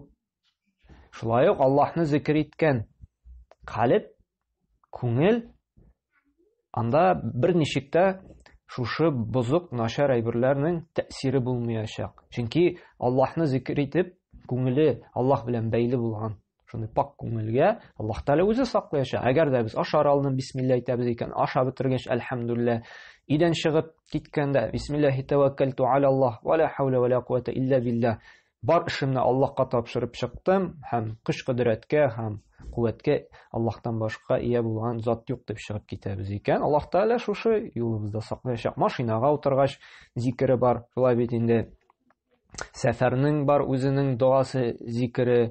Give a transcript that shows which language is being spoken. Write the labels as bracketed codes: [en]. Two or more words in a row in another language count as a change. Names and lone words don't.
[tt] Шулай ук Аллаһны зикр иткән калб, күңел анда бер ничектә шушы бозык начар әйберләрнең тәэсире булмаячак. Чөнки Аллаһны зикр итеп, күңеле Аллаһ белән бәйле булган. Шундый пак күңелгә Аллаһ Тәала үзе саклаячак. Әгәр дә без ашар алдын бисмилла әйтәбез икән, аша бетергәч әлхәмдүлилләh, идән чыгып киткәндә [ar] بسم الله توكلت على الله ولا حول ولا قوة إلا بالله. [tt] Бар эшемне Аллаһка тапшырып чыктым, һәм көч кудрәткә һәм куәткә Аллаһтан башка ия булган зат юк дип чыгып китәбез икән. Аллаһ Тәала шушы юлыбызда саклаячак. Машинага утыргач зикере бар. Шулай бит инде сәфәрнең бар үзенең дуасы, зикере.